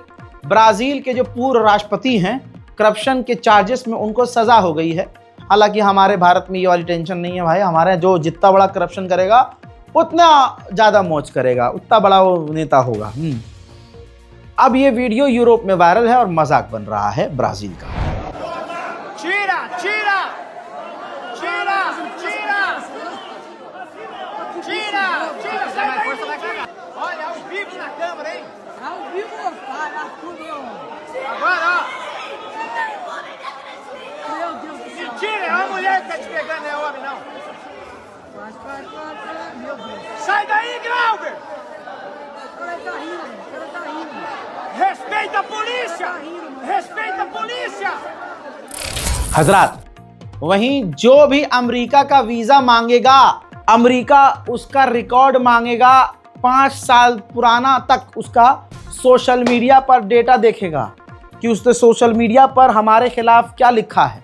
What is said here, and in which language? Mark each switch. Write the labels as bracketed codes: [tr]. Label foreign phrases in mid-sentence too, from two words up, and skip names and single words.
[hi] ब्राजील के जो पूर्व राष्ट्रपति हैं, करप्शन के चार्जेस में उनको सजा हो गई है। हालांकि हमारे भारत में ये वाली टेंशन नहीं है भाई। हमारे जो जितना बड़ा करप्शन करेगा उतना ज़्यादा मौज करेगा, उतना बड़ा वो नेता होगा। अब ये वीडियो यूरोप में वायरल है और मजाक बन रहा है ब्राजील का। [pt] Tira, tira! Tira, tira! Tira, tira! Sai daí, menino! Olha, ao vivo na câmera, hein? Ao vivo, para tudo. Agora, ó! Meu Deus do céu. Mentira, é uma mulher que tá te pegando, não é homem, não. Meu Deus. Sai daí, Glauber! O cara tá rindo, o cara tá rindo. Respeita a polícia! Respeita a polícia! [hi] हजरात, वहीं जो भी अमेरिका का वीजा मांगेगा, अमेरिका उसका रिकॉर्ड मांगेगा। 5 साल पुराना तक उसका [en] social media [hi] पर डेटा देखेगा कि उसने [en] social media [hi] पर हमारे खिलाफ क्या लिखा है।